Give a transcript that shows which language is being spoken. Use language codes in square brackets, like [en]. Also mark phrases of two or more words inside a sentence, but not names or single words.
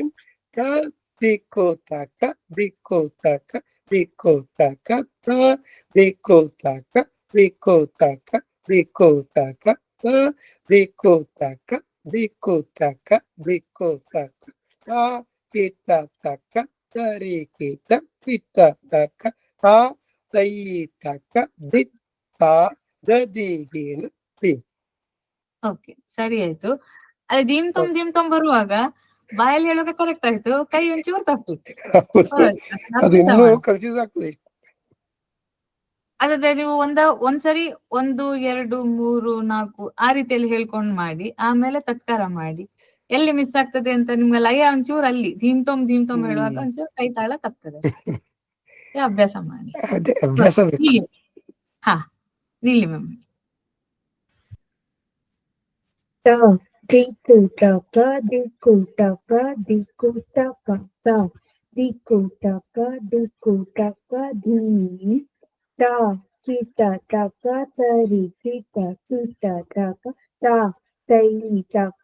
[kn] ದಿಕ್ಕು ತಕ್ಕ ದಿಕ್ಕು ತಕ್ಕ ದಿಕ್ಕು ತಕ್ಕ ತ ದಿಕ್ಕು ತಕ್ಕ ದಿಕ್ಕು ತಕ್ಕ ದಿಕ್ಕು ತಕ್ಕ ತ ದಿಕ್ಕು ತಕ್ಕ ದಿಕ್ಕು ತಕ್ಕ ದಿಕ್ಕು ತಕ್ಕ ತ ಕಿಟ್ಟ ತಕ್ಕ ತರಿ ಕಿಟ್ಟ ಕಿಟ್ಟ ತಕ್ಕ ತ ತೈ ತಕ್ಕ ದಿಕ್ ತಾ ದದಿಗಿನ ಧೀಂ. ಓಕೆ, ಸರಿ ಆಯ್ತು. ಅಲ್ಲಿ ದೀಮ್ ತೊಂಬ ಬರುವಾಗ ಬಾಯಲ್ಲಿ ಹೇಳುವಾಗ ಕರೆಕ್ಟ್ ಆಯ್ತು, ಕೈ ಒಂಚೂರು ತಪ್ಪಿತ್ತು. ಅದು ಇನ್ನೂ ಕನ್ಫ್ಯೂಸ್ ಆಗ್ತದೆ. ಅದಾದ್ರೆ ನೀವು ಒಂದ್ಸರಿ 1 2 3 4 ಆ ರೀತಿಯಲ್ಲಿ ಹೇಳ್ಕೊಂಡ್ ಮಾಡಿ, ಆಮೇಲೆ ತತ್ಕಾರ ಮಾಡಿ. ಎಲ್ಲಿ ಮಿಸ್ ಆಗ್ತದೆ ಅಂತ ನಿಮ್ಗೆ ಲಯ ಒಂಚೂರು ಅಲ್ಲಿ ಧೀಮ್ ತೊಂಬ ಹೇಳುವಾಗ ಒಂಚೂರು ಕೈ ತಾಳ ತಪ್ತದೆ. ಅಭ್ಯಾಸ ಮಾಡಿ. ಅದೇ ಅಭ್ಯಾಸ ಬೇಕು. ಹಾ, ನಿಲ್ಲಿ ಮ್ಯಾಮ್. ದಿಕ್ಕು ತಕ್ಕ ದಿಕ್ಕು ತಕ್ಕ ದಿಕ್ಕು ತಕ್ಕ ತ ದಿಕ್ಕು ತಕ್ಕ ದಿಕ್ಕು ತಕ್ಕ ಧೀಂ. ತ ಕಿಟ ತಕ್ಕ ತರಿ ಕಿಟ ಕಿಟ ತಕ್ಕ ತ ತೈ ತಕ್ಕ